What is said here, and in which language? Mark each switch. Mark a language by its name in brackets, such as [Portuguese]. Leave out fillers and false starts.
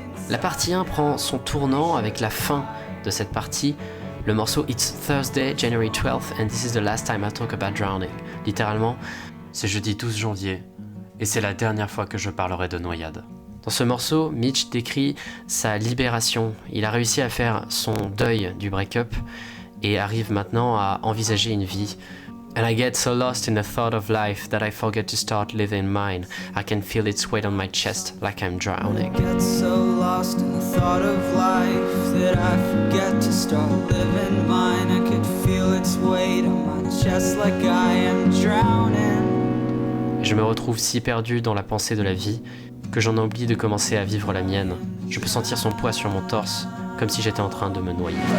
[French] La partie 1 prend son tournant avec la fin de cette partie, le morceau [English] It's Thursday, January 12th, and this is the last time I talk about drowning. [French] Littéralement, c'est jeudi 12 janvier, et c'est la dernière fois que je parlerai de noyade. Dans ce morceau, Mitch décrit sa libération. Il a réussi à faire son deuil du break-up et arrive maintenant à envisager une vie. [English] And I get so lost in the thought of life that I forget to start living mine. I can feel its weight on my chest like I'm drowning. I get so lost in the thought of life that I forget to start living mine. I can feel its weight on my chest like I am drowning. [French] Je me retrouve si perdu dans la pensée de la vie que j'en oublie de commencer à vivre la mienne. Je peux sentir son poids sur mon torse, comme si j'étais en train de me noyer.